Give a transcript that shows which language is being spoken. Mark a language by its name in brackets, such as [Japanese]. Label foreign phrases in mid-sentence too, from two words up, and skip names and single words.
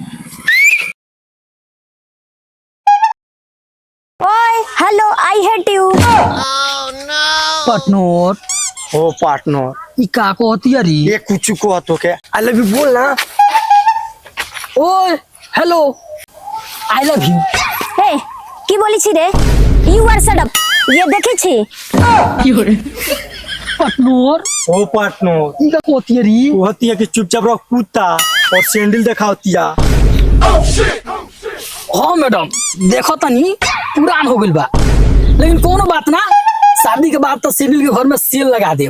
[English] Oye hello I hate you. पार्टनर [Bhojpuri] हो पार्टनर ई का कहती रे? ये कुछ को तो के [English] I love you [Bhojpuri] बोल ना। [English] Oye hello I love you. [Maithili] हे की बोली छी रे? [English] You are shut up. [Maithili] ये देखे छी [English] पार्टनर [Bhojpuri] हो पार्टनर ई का कहती रे? वो होती है कि चुपचाप रहो कुत्ता और सैंडल दिखावतिया। हाँ मैडम देखो तनी पुरान हो गइल बा, लेकिन कोनो बात ना, शादी के बाद तो सिविल के घर में सेल लगा देम।